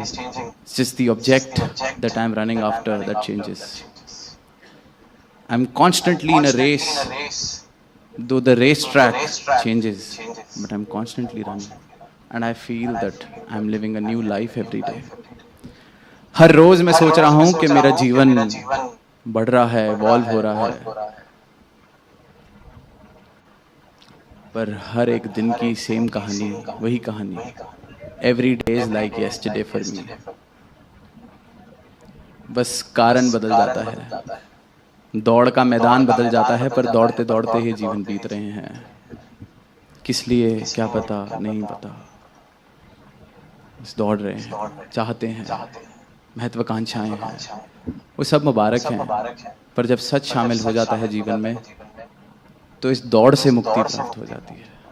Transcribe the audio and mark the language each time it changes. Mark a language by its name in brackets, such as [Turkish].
[English] It's just the object that I'm running after that changes. I'm constantly in a race, though the racetrack changes, but I'm constantly running. And I feel that I'm living a new life every day. [Hindi] हर रोज मैं सोच रहा हूँ कि मेरा जीवन बढ़ रहा है, evolve हो रहा है, पर हर एक दिन की सेम कहानी, वही कहानी. [English] Every day is like yesterday for me. [Hindi] बस कारण बदल जाता है, दौड़ का मैदान बदल जाता है, पर दौड़ते दौड़ते ही जीवन बीत रहे हैं. किस लिए क्या पता, नहीं पता, बस दौड़ रहे हैं, चाहते हैं, महत्वाकांक्षाएं हैं, वो सब मुबारक हैं, पर जब सच शामिल हो जाता है जीवन में तो इस दौड़ से मुक्ति प्राप्त हो जाती है.